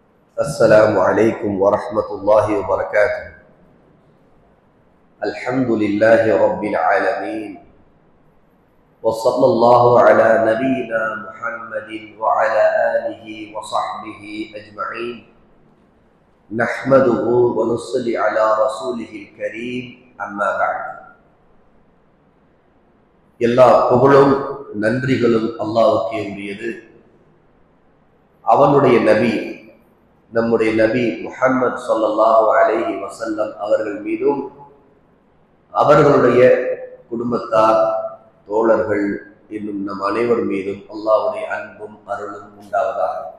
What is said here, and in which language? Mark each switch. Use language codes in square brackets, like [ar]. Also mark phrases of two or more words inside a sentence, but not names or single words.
[ar] السلام عليكم ورحمة الله وبركاته. الحمد لله رب العالمين، وصلى الله على نبينا محمد وعلى آله وصحبه أجمعين. نحمده ونصلي على رسوله الكريم. أما بعد. [ta] எல்லா புகழும் நன்றிகளும் அல்லாஹ்வுக்கே உரியது. அவனுடைய நபி நம்முடைய நபி முஹம்மது [ar] صلى الله عليه وسلم [ta] அவர்கள் மீதும் அவர்களுடைய குடும்பத்தார் தோழர்கள் இன்னும் நம் அனைவர் மீதும் அல்லாஹ்வுடைய அன்பும் அருளும் உண்டாவதாக.